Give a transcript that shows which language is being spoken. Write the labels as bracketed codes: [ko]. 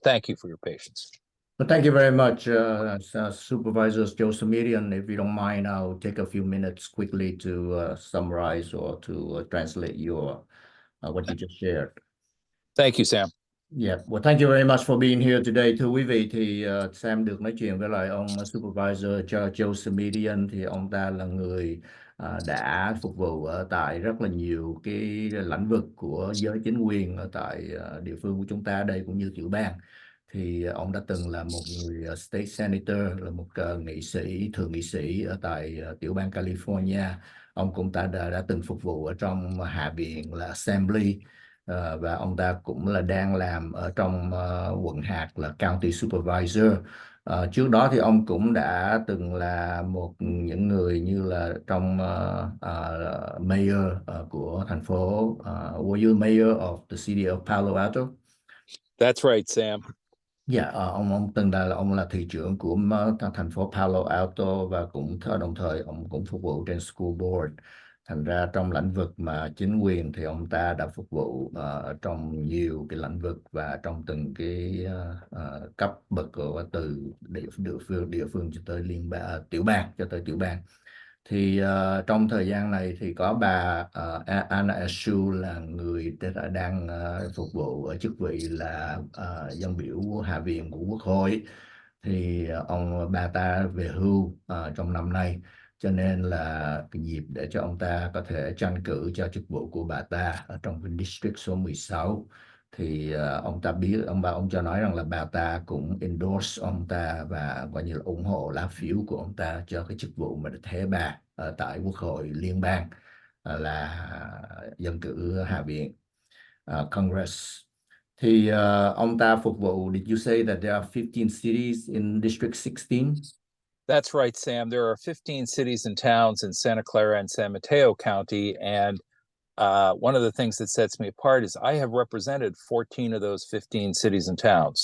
[en] Thank you for your patience. Well, thank you very much, Supervisor Joe Simitian. If you don't mind, I'll take a few minutes quickly to summarize or to translate your what you just shared. Thank you, Sam. Yeah, well, thank you very much for being here today. [vi] Thưa quý vị, thì Sam được nói chuyện với lại ông Supervisor Joe Simitian. Thì ông ta là người đã phục vụ ở tại rất là nhiều cái lĩnh vực của giới chính quyền ở tại địa phương của chúng ta đây cũng như tiểu bang. Thì ông đã từng là một người state senator, là một nghị sĩ, thượng nghị sĩ ở tại tiểu bang California. Ông cũng đã từng phục vụ ở trong Hạ viện là Assembly. Và ông ta cũng là đang làm ở trong quận hạt là County Supervisor. Trước đó thì ông cũng đã từng là một những người như là trong mayor của thành phố. [en] Were you mayor of the city of Palo Alto? That's right, Sam. [vi] Dạ, ông từng ông là thị trưởng của thành phố Palo Alto và cũng đồng thời ông cũng phục vụ trên school board. Thành ra trong lĩnh vực mà chính quyền thì ông ta đã phục vụ trong nhiều cái lĩnh vực và trong từng cái cấp bậc từ địa phương cho tới tiểu bang cho tới tiểu bang. Thì trong thời gian này thì có bà Anna Eshoo là người đang phục vụ ở chức vị là dân biểu Hạ viện của Quốc hội. Thì bà ta về hưu trong năm nay, cho nên là cái dịp để cho ông ta có thể tranh cử cho chức vụ của bà ta ở trong cái district số 16. Thì ông ta biết ông cho nói rằng là bà ta cũng endorse ông ta và coi như là ủng hộ lá phiếu của ông ta cho cái chức vụ mà thế bà ở tại Quốc hội liên bang là dân cử Hạ viện Congress. Thì ông ta phục vụ, [en] did you say that there are 15 cities in District 16? That's right, Sam. There are 15 cities and towns in Santa Clara and San Mateo County. And one of the things that sets me apart is I have represented 14 of those 15 cities and towns.